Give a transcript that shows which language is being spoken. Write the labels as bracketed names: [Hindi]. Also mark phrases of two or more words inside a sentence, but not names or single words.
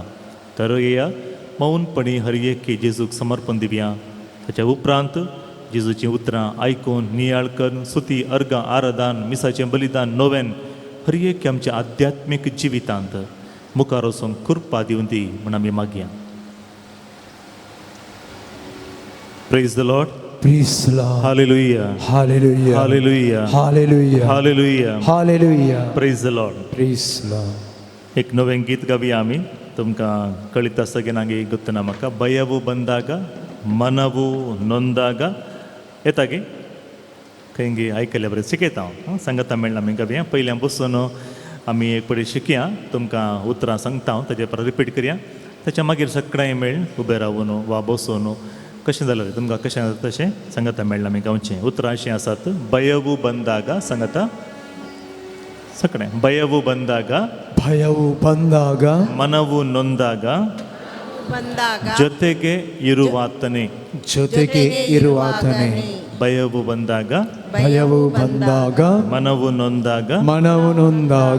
[Konkani] तर येया मौनपणी हर एक जेजूक समर्पण दिवया. ताच्या उपरांत जेजूचीं उतरां आयकून नियाळ करून स्तुती, अर्गां, आराधन, मिसाचें बलिदान, नोवेन हर एक आमच्या आध्यात्मीक जिवितांत मुखार वचूंक कृपा दिवन दी म्हण आमी मागया. [English] Praise the Lord. Praise the Lord. हालेलुया. Hallelujah. हालेलुया. Hallelujah. हालेलुया. Hallelujah. Praise the Lord. Praise the Lord. [Konkani] एक नवें गीत गावया आमी. तुमकां कळीत आसा की नागे ಗೊತ್ತುನಾ म्हाका. [Kannada] ಭಯವು ಬಂದಾಗ ಮನವು ನೊಂದಾಗ [Konkani] येतागे खंयगे आयकल्या बरें शिकयता हांव. सांगता मेळना आमी गावया. पयल्यां बसून आमी एक पडी शिकया. तुमकां उतरां सांगता हांव, ताचे परत रिपीट करया. ताच्या मागीर सगळें मेळ उबे रावून वा बसून कशें जालें तुमकां कशें जाता तशें सांगता मेळना आमी गांवचें. उतरां अशीं आसात. [Kannada] ಭಯವು ಬಂದಾಗ [Konkani] सांगता सगळें. [Kannada] ಭಯವು ಬಂದಾಗ, ಭಯವು ಬಂದಾಗ, ಮನವು ನೊಂದಾಗ, ಜೊತೆಗೆ ಇರುವಾತನೇ, ಜೊತೆಗೆ ಇರುವಾತನೇ, ಭಯವು ಬಂದಾಗ, ಭಯವು ಬಂದಾಗ, ಮನವು ನೊಂದಾಗ, ಮನವು ನೊಂದಾಗ,